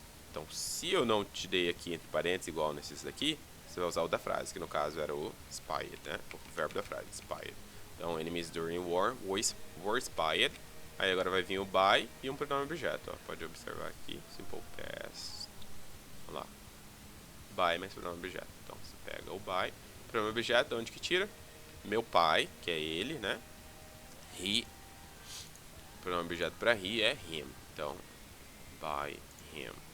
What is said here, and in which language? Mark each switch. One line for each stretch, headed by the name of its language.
Portuguese: Então, se eu não te dei aqui entre parênteses igual nesses daqui, você vai usar o da frase, que no caso era o spied, né? O verbo da frase, spied.
English: Então, enemies during war were spied.
Portuguese: Aí agora vai vir o by e um pronome objeto. Ó. Pode observar aqui, simple past. Vamos lá. By mais pronome objeto. Então, você pega o by. Pronome objeto, onde que tira? Meu pai, que é ele, né? He. Pronome objeto para he é him. Então,
English: by him.